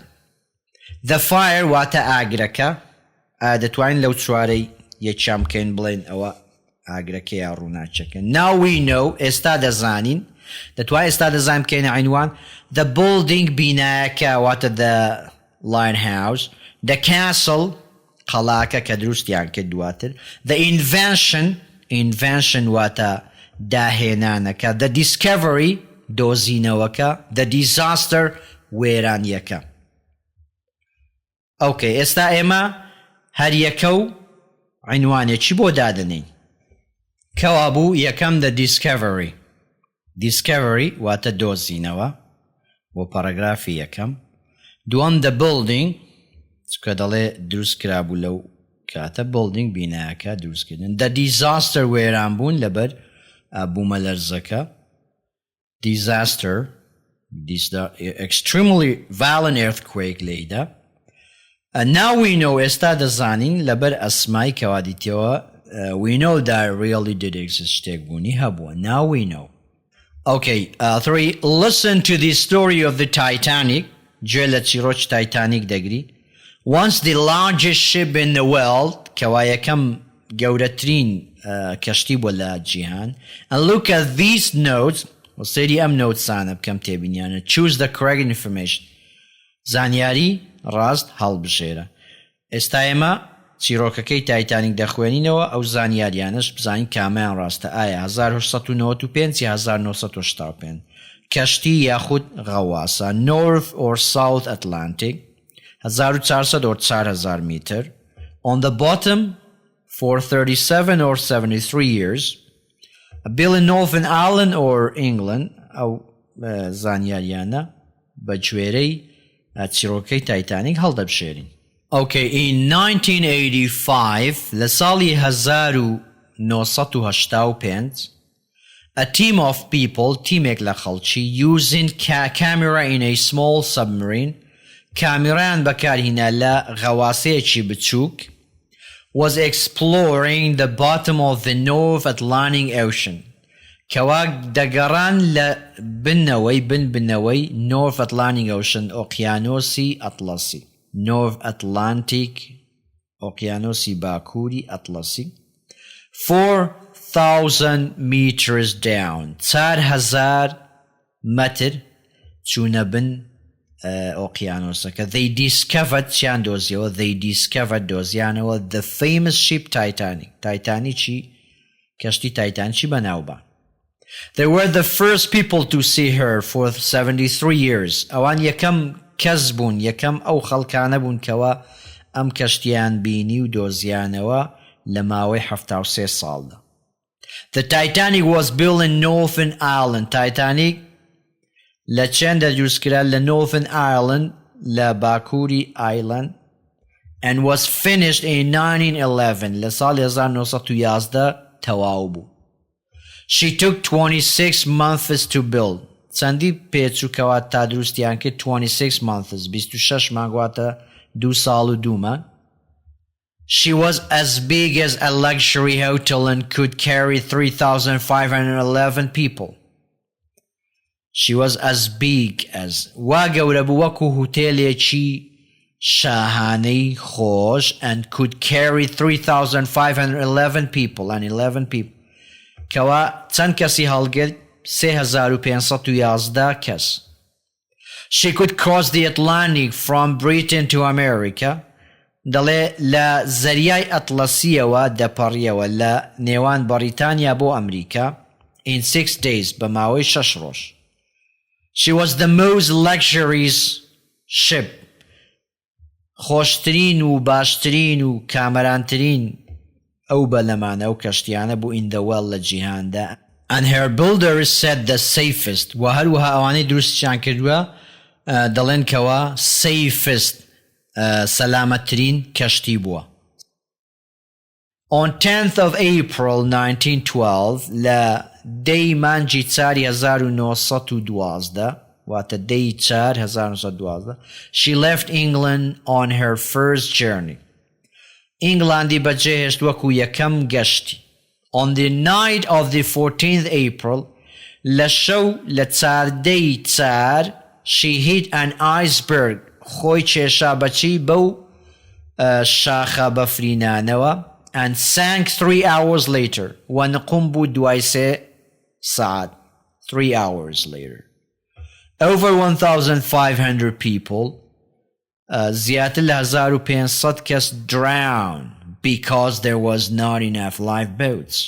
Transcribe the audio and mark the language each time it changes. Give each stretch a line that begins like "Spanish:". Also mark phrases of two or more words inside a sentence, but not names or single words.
English: The fire
Central Kurdish: واتە ئاگرەکە دەتوانین لەو چوارەی یەکیان بکەین بڵێن ئەوە ئاگرەکە یا ڕووناچەکە.
English: Now we know
Central Kurdish: ئێستا دەزانین دەتوانین ئێستا دەزانین بکەینە عنوان
English: the building
Central Kurdish: بینایەکە واتە
English: the lighthouse, the castle
Central Kurdish: قەڵاکە کە دروستیان کرد دواتر,
English: the invention
Central Kurdish: واتە داهێنانەکە,
English: the discovery دۆزینەوەکە, the disaster وێرانیەکە.
Central Kurdish: ئۆکەی ئێستا ئێمە هەر یەکە و عنوانێکی بۆ دادنین کەوا بوو یەکەم
English: the discovery
Central Kurdish: واتە دۆزینەوە بۆ پاراگرافی یەکەم. دووەم
English: the building
Central Kurdish: چکە دەڵێ دروست کرابوو لەو کاتە building بینایەکە دروستکردن.
English: the disaster
Central Kurdish: وێران بوون لەبەر بوومە لەرزەکە.
English: disaster extremely violent earthquake لێیدا. And now we know
Central Kurdish: ئێستا دەزانین لەبەر ئەسمای کەوا دیتەوە
English: we know that really did exist
Central Kurdish: شتێک بوونی هەبووە.
English: now we know. Okay, 3. Listen to the story of the Titanic.
Central Kurdish: گوێ لە چیرۆکی Titanic دەگری.
English: Once the largest ship in the world
Central Kurdish: کەوا یەکەم گەورەترین کەشتی بووە لە جیهان.
English: And look at these notes.
Central Kurdish: وسێری ئەم نۆتسانە بکەم تێبینیانە.
English: Choose the correct information.
Central Kurdish: زانیاری ڕاست هەڵبژێرە. ئێستا ئێمە چیرۆکەکەی تایتانیک دەخوێنینەوە ئەو زانیاریانش بزانین کامیان ڕاستە. ئایا 1895 یا 1975 کەشتی یاخود غەواسە
English: North or South Atlantic
Central Kurdish: 1400 or 4000 میتر.
English: On the bottom for 37 or 73 years. Built in Northern Ireland or England
Central Kurdish: ئەو زانیاریانە بە گوێرەی چیرۆکەی تایتانیک هەڵدەبژێرین.
English: Okay, in 1985
Central Kurdish: لە ساڵی 1985
English: a team of people
Central Kurdish: تیمێک لە خەڵکی
English: using camera in a small submarine
Central Kurdish: کامێرایان بەکارهێنا لە غەواسەیەکی
English: بچووک was exploring the bottom of the North Atlantic Ocean
Central Kurdish: کەوا دەگەڕان لە بنەوەی
English: North Atlantic Ocean
Central Kurdish: ئۆقیانۆسی ئەتلەسی
English: North Atlantic
Central Kurdish: ئۆقیانۆسی باکووری ئەتلەسی
English: 4,000 meters down
Central Kurdish: 4,000 متر چوونە بن ئۆقیانۆسەکە.
English: They discovered
Central Kurdish: چیان دۆزیەوە
English: they discovered دۆزیانەوە the famous ship Titanic
Central Kurdish: تایتانیکی کەشتی تایتانیکی بەناوبان.
English: They were the first people to see her for 73 years.
Central Kurdish: ئەوان یەکەم کەس بوون یەکەم ئەو خەڵکانە بوون کەوا ئەم کەشتیان بینی و دۆزیانەوە لە ماوەی 73 ساڵدا.
English: The Titanic was built in Northern Ireland.
Central Kurdish: Titanic لە چەندە دروستکرا لە Northern Ireland لە باکووری ئایرلند
English: and was finished in 1911
Central Kurdish: لە ساڵی 1911 تەواو بوو.
English: She took 26 months to build.
Central Kurdish: چەندی پێچووکەوە تا دروستیان کرد 26 months 26 مانگواتە 2 ساڵ و 2 مانگ.
English: She was as big as a luxury hotel and could carry 3,511 people. She was as big as
Central Kurdish: وا گەورە بوو وەکو هوتێلێکی شاهانەی خۆش
English: and could carry 3,511 people and 11 people
Central Kurdish: کەوا چەند کەسی هەڵگرت 3,511 کەس.
English: She could cross the Atlantic from Britain to America.
Central Kurdish: دەڵێ لە زەریای ئەتلەسیەوە دەپەڕیەوە لە نێوان بەریتانیا بۆ ئەمریکا
English: in 6 days
Central Kurdish: بە ماوەی 6 ڕۆژ.
English: She was the most luxurious ship
Central Kurdish: خۆشترین و باشترین و کامەرانترین ئەو بەلەمانە ئەو کەشتیانە بوو
English: in the world
Central Kurdish: لە جیهاندا.
English: And her builders said the safest
Central Kurdish: و هەروەها ئەوانەی دروستیان کردووە دەڵێن کەوە safest سەلامەتترین کەشتی بووە.
English: On 10th of April 1912
Central Kurdish: لە دەی مانجی چاری 1912 واتە دەی چار 1912
English: she left England on her first journey.
Central Kurdish: ئینگڵاندی بەجێهێشت وەکو یەکەم گەشتی.
English: On the night of the 14th April
Central Kurdish: لە شەو لە چاردەی چار
English: she hit an iceberg
Central Kurdish: خۆی کێشا بەچی بەو شاخە بەفرینانەوە
English: and sank 3 hours later
Central Kurdish: و نقوم بوو دوای 3 ساعت
English: 3 hours later. Over 1,500 people
Central Kurdish: زیاتر لە 1,500 کەس
English: drowned because there was not enough lifeboats.